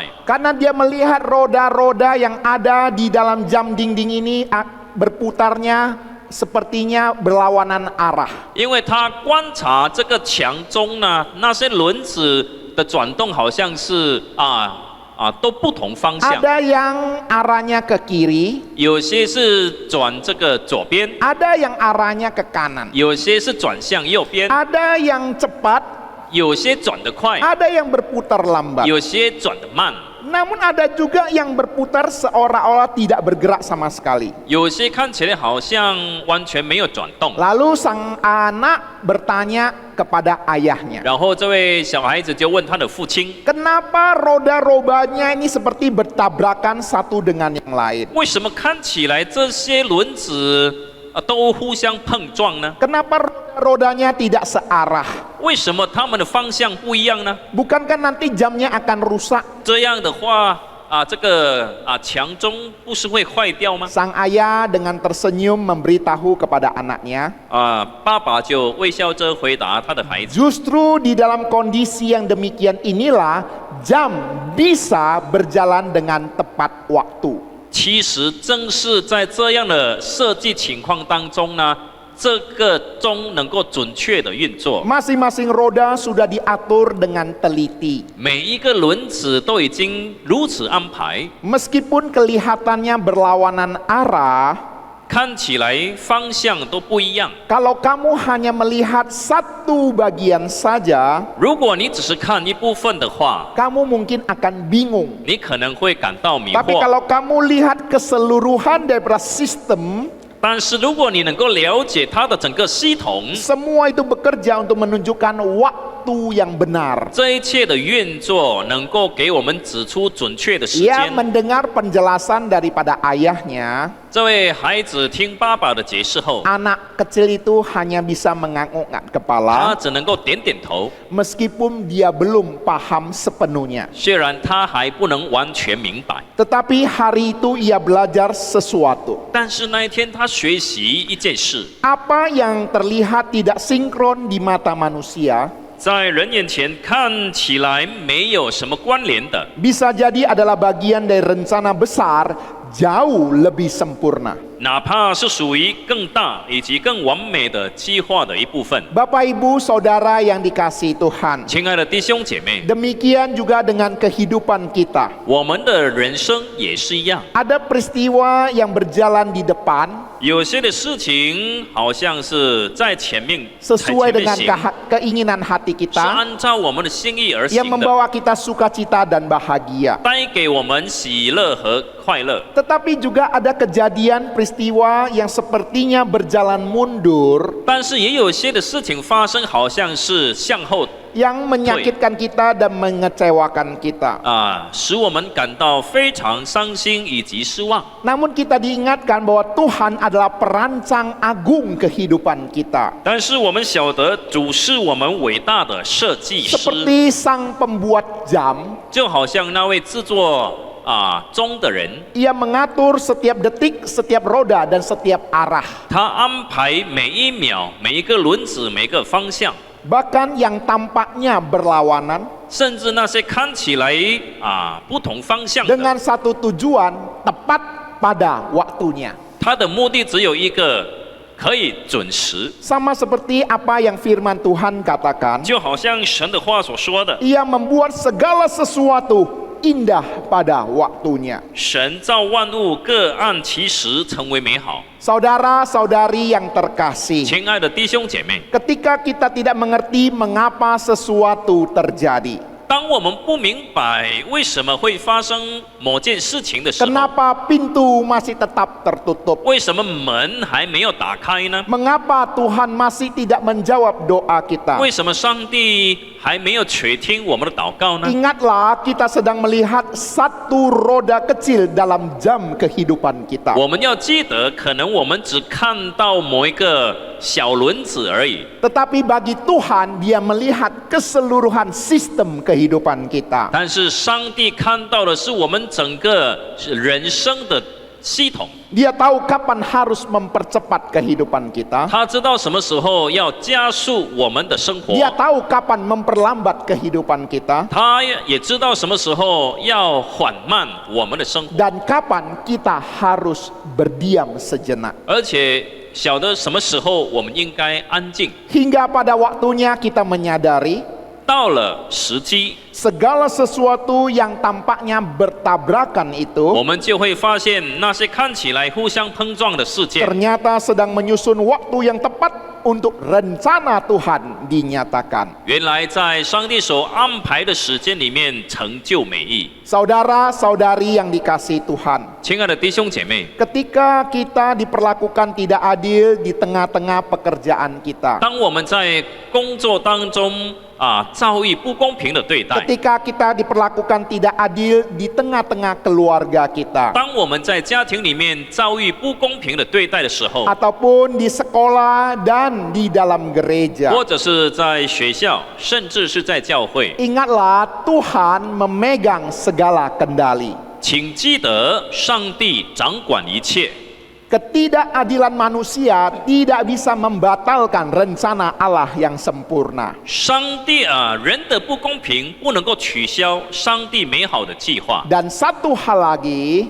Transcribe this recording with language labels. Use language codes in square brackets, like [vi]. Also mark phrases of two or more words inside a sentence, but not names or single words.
[id] Karena dia melihat roda-roda yang ada di dalam jam dinding ini berputarnya sepertinya berlawanan arah. [zh] 因为他观察这个墙中呢，那些轮子的转动好像是都不同方向， [id] Ada yang arahnya ke kiri, [zh] 有些是转这个左边， [id] ada yang arahnya ke kanan, [zh] 有些是转向右边， [id] ada yang cepat, [zh] 有些转得快， [id] ada yang berputar lambat. [zh] 有些转得慢， [id] Namun ada juga yang berputar seolah-olah tidak bergerak sama sekali. [zh] 有些看起来好像完全没有转动。 [id] Lalu sang anak bertanya kepada ayahnya, [zh] 然后这位小孩子就问他的父亲， [id] kenapa roda-rodanya ini seperti bertabrakan satu dengan yang lain? [zh] 为什么看起来这些轮子都互相碰撞呢？ [id] Kenapa rodanya tidak searah? [zh] 为什么他们的方向不一样呢？ [id] Bukankah nanti jamnya akan rusak? [zh] 这样的话这个墙钟不是会坏掉吗？ [id] Sang ayah dengan tersenyum memberitahu kepada anaknya, [zh] 爸爸就微笑着回答他的孩子， [id] justru di dalam kondisi yang demikian inilah jam bisa berjalan dengan tepat waktu. [zh] 其实正是在这样的设计情况当中呢，这个钟能够准确的运作。 [id] Masing-masing roda sudah diatur dengan teliti. [zh] 每一个轮子都已经如此安排， [id] Meskipun kelihatannya berlawanan arah, [zh] 看起来方向都不一样。 [id] kalau kamu hanya melihat satu bagian saja, [zh] 如果你只是看一部分的话， [id] kamu mungkin akan bingung. [zh] 你可能会感到迷 [id] Tapi [zh] 惑。 [id] kalau kamu lihat keseluruhan daripada sistem, [zh] 但是如果你能够了解它的整个系统， [id] semua itu bekerja untuk menunjukkan waktu yang benar. [zh] 这一切的运作能够给我们指出准确的时 [id] Ia [zh] 间。 [id] mendengar penjelasan daripada ayahnya. [zh] 这位孩子听爸爸的解释后， [id] Anak kecil itu hanya bisa mengangguk [zh] 他 [id] kepala, [zh] 只能够点点头， [id] meskipun dia belum paham sepenuhnya. [zh] 虽然他还不能完全明白。 [id] Tetapi hari itu ia belajar sesuatu. [zh] 但是那一天他学习一件事， [id] Apa yang terlihat tidak sinkron di mata manusia, [zh] 在人眼前看起来没有什么关联的， [id] bisa jadi adalah bagian dari rencana besar jauh lebih sempurna. [zh] 哪怕是属于更大以及更完美的计划的一部分。 [id] Bapak Ibu Saudara yang dikasihi Tuhan, [zh] 亲爱的弟兄姐妹， [id] demikian juga dengan kehidupan kita. [zh] 我们的人生也是一样， [id] Ada peristiwa yang berjalan di depan [zh] 有些的事情好像是在前面， [id] sesuai [zh] 在前面 [id] dengan [zh] 行， [id] keinginan hati [zh] 是 [id] kita [zh] 按照我们的心意而 [id] yang [zh] 行的， [id] membawa kita sukacita dan bahagia. [zh] 带给我们喜乐和快乐。 [id] Tetapi juga ada kejadian peristiwa yang sepertinya berjalan mundur [zh] 但是也有些的事情发生，好像是向后 [id] yang menyakitkan kita dan mengecewakan kita. [zh] 使我们感到非常伤心以及失望。 [id] Namun kita diingatkan bahwa Tuhan adalah perancang agung kehidupan kita. [zh] 但是我们晓得主是我们伟大的设计师， [id] Seperti sang pembuat jam, [zh] 就好像那位制作钟的人， [id] Ia mengatur setiap detik, setiap roda, dan setiap arah. [zh] 他安排每一秒、每一个轮子、每一个方向， [id] Bahkan yang tampaknya berlawanan [zh] 甚至那些看起来不同方向的， [id] dengan satu tujuan tepat pada waktunya. [zh] 他的目的只有一个，可以准时。 [id] Sama seperti apa yang firman Tuhan katakan, [zh] 就好像神的话所说的， [id] Ia membuat segala sesuatu indah pada waktunya. [zh] 神造万物各按其时成为美好。 [id] Saudara-saudari yang terkasih, [zh] 亲爱的弟兄姐妹， [id] ketika kita tidak mengerti mengapa sesuatu terjadi, [zh] 当我们不明白为什么会发生某件事情的时候， [id] kenapa pintu masih tetap tertutup? [zh] 为什么门还没有打开呢？ [id] Mengapa Tuhan masih tidak menjawab doa kita? [zh] 为什么上帝还没有垂听我们的祷告呢？ [id] Ingatlah, kita sedang melihat satu roda kecil dalam jam kehidupan kita. [zh] 我们要记得，可能我们只看到某一个小轮子而已， [id] Tetapi bagi Tuhan, Dia melihat keseluruhan sistem kehidupan kita. [zh] 但是上帝看到的是我们整个人生的系统。 [id] Dia tahu kapan harus mempercepat kehidupan kita. [zh] 他知道什么时候要加速我们的生活， [id] Dia tahu kapan memperlambat kehidupan kita. [zh] 他也知道什么时候要缓慢我们的生活， [id] Dan kapan kita harus berdiam sejenak. [zh] 而且晓得什么时候我们应该安静。 [id] Hingga pada waktunya kita menyadari [zh] 到了时机， [id] segala sesuatu yang tampaknya bertabrakan [zh] 我 [id] itu [zh] 们就会发现那些看起来互相碰撞的事件， [id] ternyata sedang menyusun waktu yang tepat untuk rencana Tuhan dinyatakan. [zh] 原来在上帝所安排的时间里面成就美意。 [id] Saudara-saudari yang dikasihi Tuhan, [zh] 亲爱的弟兄姐妹， [id] ketika kita diperlakukan tidak adil di tengah-tengah pekerjaan kita, [zh] 当我们在工作当中遭遇不公平的对待， [id] ketika kita diperlakukan tidak adil di tengah-tengah keluarga kita, [zh] 当我们在家庭里面遭遇不公平的对待的时候， [id] ataupun di sekolah dan di dalam gereja, [zh] 或者是在学校，甚至是在教会， [id] ingatlah Tuhan memegang segala kendali. [zh] 请记得上帝掌管一切。 [id] Ketidakadilan manusia tidak bisa membatalkan rencana Allah yang sempurna. [zh] 上帝人的不公平不能够取消上帝美好的计划。 [id] Dan satu hal lagi,